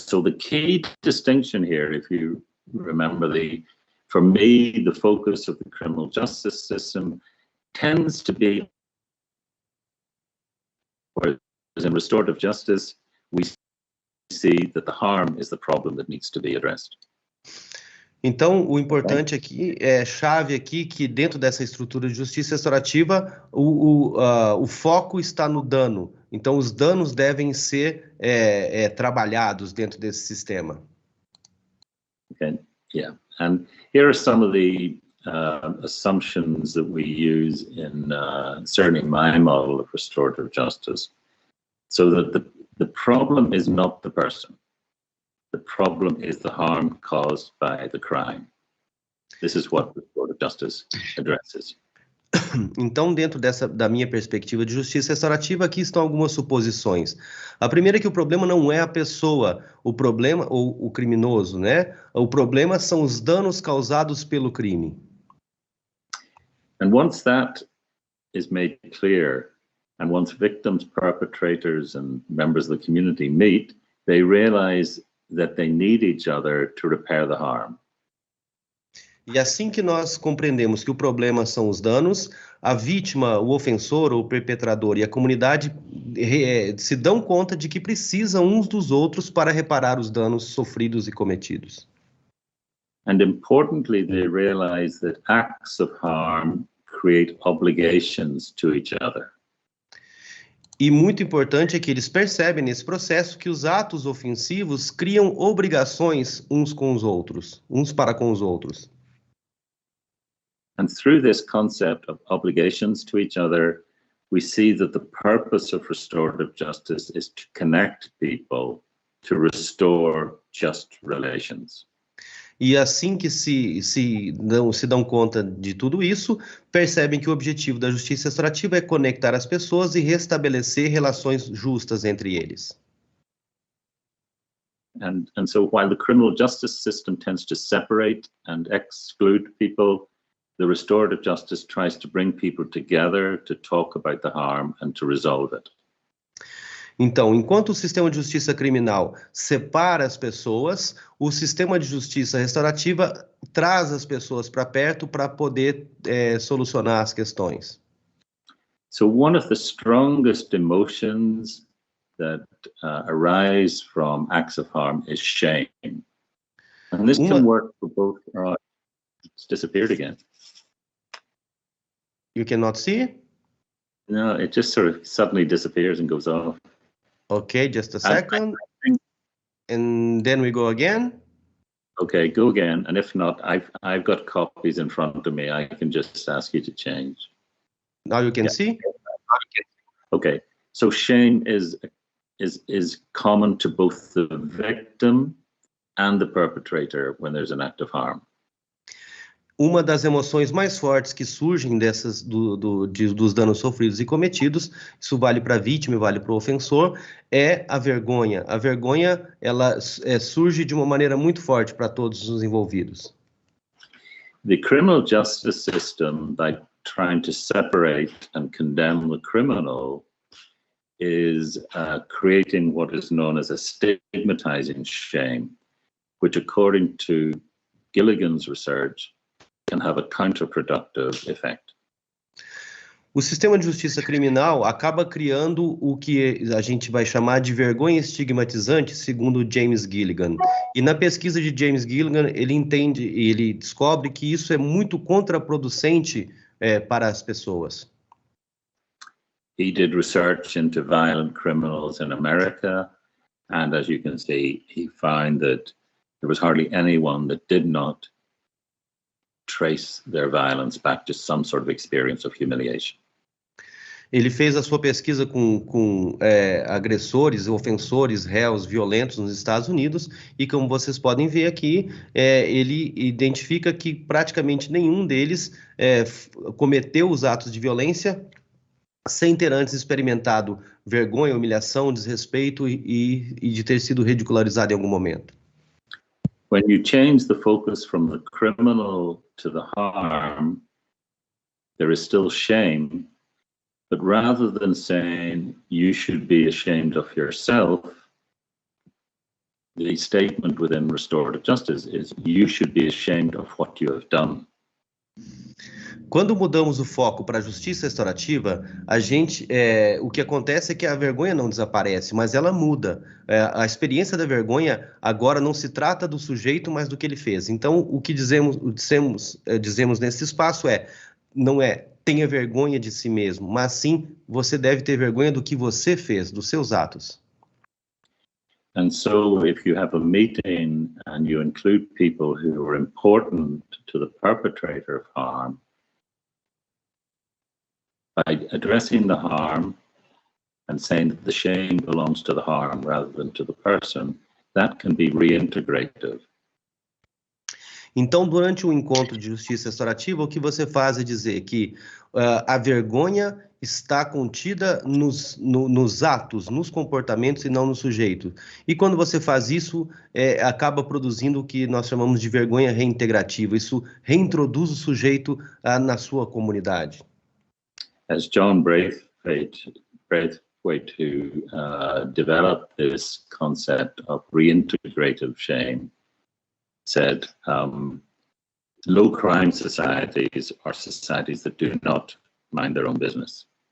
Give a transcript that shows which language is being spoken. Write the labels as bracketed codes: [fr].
[en] So the key distinction here, if you remember, for me, the focus of the criminal justice system tends to be, whereas in restorative justice, we see that the harm is the problem that needs to be addressed. [pt] Então, o importante aqui, chave aqui, que dentro dessa estrutura de justiça restaurativa, o foco está no dano. Então, os danos devem ser trabalhados dentro desse sistema. [en] Okay, yeah. And here are some of the assumptions that we use in certainly my model of restorative justice. So that the problem is not the person. The problem is the harm caused by the crime. This is what restorative justice addresses. [pt] Então, dentro da minha perspectiva de justiça restaurativa, aqui estão algumas suposições. A primeira é que o problema não é a pessoa, o problema, ou o criminoso, né? O problema são os danos causados pelo crime. [en] And once that is made clear, and once victims, perpetrators, and members of the community meet, they realize that they need each other to repair the harm. [pt] E assim que nós compreendemos que o problema são os danos, a vítima, o ofensor, o perpetrador e a comunidade se dão conta de que precisam uns dos outros para reparar os danos sofridos e cometidos. [en] And importantly, they realize that acts of harm create obligations to each other. [pt] E muito importante é que eles percebem nesse processo que os atos ofensivos criam obrigações uns com os outros, uns para com os outros. [en] And through this concept of obligations to each other, we see that the purpose of restorative justice is to connect people to restore just relations. [pt] E assim que se dão conta de tudo isso, percebem que o objetivo da justiça restaurativa é conectar as pessoas e restabelecer relações justas entre eles. [en] And so while the criminal justice system tends to separate and exclude people, the restorative justice tries to bring people together to talk about the harm and to resolve it. [pt] Então, enquanto o sistema de justiça criminal separa as pessoas, o sistema de justiça restaurativa traz as pessoas para perto para poder solucionar as questões. [en] So one of the strongest emotions that arise from acts of harm is shame. And this can work for both. It's disappeared again. You cannot see? No, it just sort of suddenly disappears and goes off. Okay, just a second. And then we go again. Okay, go again. And if not, I've got copies in front of me. I can just ask you to change. Now you can see? Okay, so shame is common to both the victim and the perpetrator when there's an act of harm. [pt] Uma das emoções mais fortes que surgem dos danos sofridos e cometidos, isso vale para a vítima e vale para o ofensor, é a vergonha. A vergonha, ela surge de uma maneira muito forte para todos os envolvidos. [en] The criminal justice system, by trying to separate and condemn the criminal, is creating what is known as a stigmatizing shame, which according to Gilligan's research, can have a counterproductive effect. [pt] O sistema de justiça criminal acaba criando o que a gente vai chamar de vergonha estigmatizante, segundo James Gilligan. E na pesquisa de James Gilligan, ele descobre que isso é muito contraproducente para as pessoas. [en] He did research into violent criminals in America, and as you can see, he found that there was hardly anyone that did not trace their violence back to some sort of experience of humiliation. [pt] Ele fez a sua pesquisa com agressores, ofensores, réus violentos nos Estados Unidos e, como vocês podem ver aqui, ele identifica que praticamente nenhum deles cometeu os atos de violência sem ter antes experimentado vergonha, humilhação, desrespeito e de ter sido ridicularizado em algum momento. [en] when you change the focus from the criminal to the harm, there is still shame. But rather than saying you should be ashamed of yourself, the statement within restorative justice is you should be ashamed of what you have done. [pt] Quando mudamos o foco para a justiça restaurativa, o que acontece é que a vergonha não desaparece, mas ela muda. A experiência da vergonha agora não se trata do sujeito, mas do que ele fez. Então, o que dizemos nesse espaço não é tenha vergonha de si mesmo, mas sim você deve ter vergonha do que você fez, dos seus atos. [en] And so if you have a meeting and you include people who are important to the perpetrator of harm, by addressing the harm and saying that the shame belongs to the harm rather than to the person, that can be reintegrative. [pt] Então, durante um encontro de justiça restaurativa, o que você faz é dizer que a vergonha está contida nos atos, nos comportamentos e não no sujeito. E quando você faz isso, acaba produzindo o que nós chamamos de vergonha reintegrativa. Isso reintroduz o sujeito na sua comunidade. [en] As John Braithwaite, who developed this concept of reintegrative shame, said, low crime societies are societies that do not mind their own business.